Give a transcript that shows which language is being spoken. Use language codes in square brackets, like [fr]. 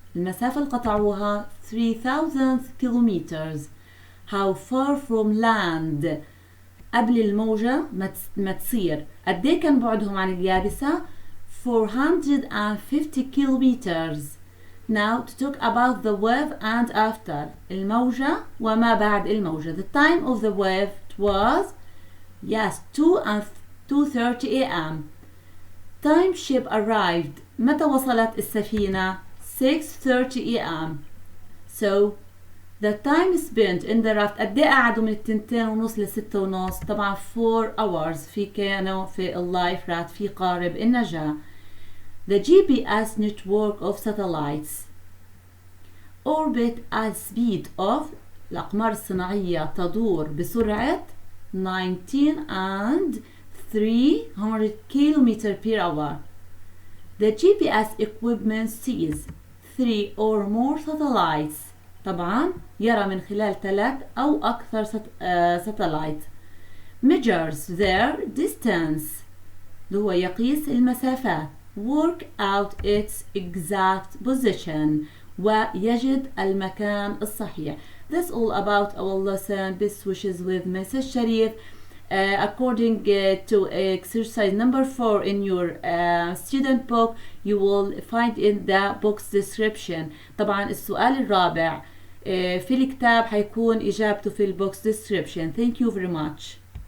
[ar] المسافة اللي قطعوها [en] 3000 kilometers. How far from land? [ar] قبل الموجة ما تصير قد ايه كان بعدهم عن اليابسة؟ [en] 450 kilometers. Now to talk about the wave and after. [ar] الموجة وما بعد الموجة. [en] The time of the wave was 2:30 a.m. Time ship arrived. [ar] متى وصلت السفينة؟ 6:30 a.m. [en] So the time spent in the raft [ar] قد ايه قعدوا من 2:30 ل 6:30؟ طبعا [en] 4 hours [ar] كانوا في اللايف رافت في قارب النجاة. [en] The GPS network of satellites orbit at speed of. [ar] الأقمار الصناعية تدور بسرعة [en] 19 and 300 km per hour. The GPS equipment sees 3 or more satellites. [ar] طبعا يرى من خلال 3 أو أكثر satellite. [en] Measures their distance [ar] اللي هو يقيس المسافات. [en] Work out its exact position [ar] ويجد المكان الصحيح. [en] That's all about our lesson. Best wishes with Mrs. Sharif. According to exercise number 4 in your student book, you will find in the book's description. [ar] طبعا السؤال الرابع في الكتاب حيكون إجابته في البوكس description. [en] Thank you very much.